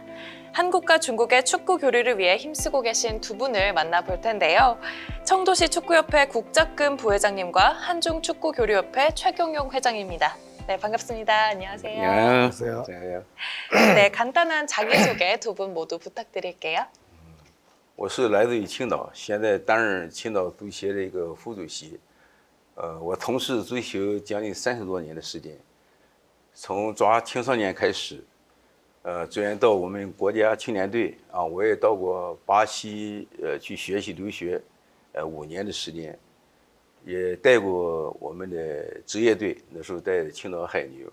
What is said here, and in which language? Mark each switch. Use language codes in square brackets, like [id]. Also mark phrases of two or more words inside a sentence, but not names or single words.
[ko] 한국과 중국의 축구 교류를 위해 힘쓰고 계신 두 분을 만나볼 텐데요. 청도시 축구협회 국자금 부회장님과 한중축구교류협회 최경용 회장입니다. 네, 반갑습니다. 안녕하세요. 안녕하세요. 네, 간단한 자기소개 두 분 모두 부탁드릴게요. [zh] 我是来自于青岛，现在担任青岛足协的一个副主席。我从事足球将近30多年的时间，从抓青少年开始，转业到我们国家青年队啊，我也到过巴西去学习留学，5年的时间，也带过我们的职业队，那时候带青岛海牛。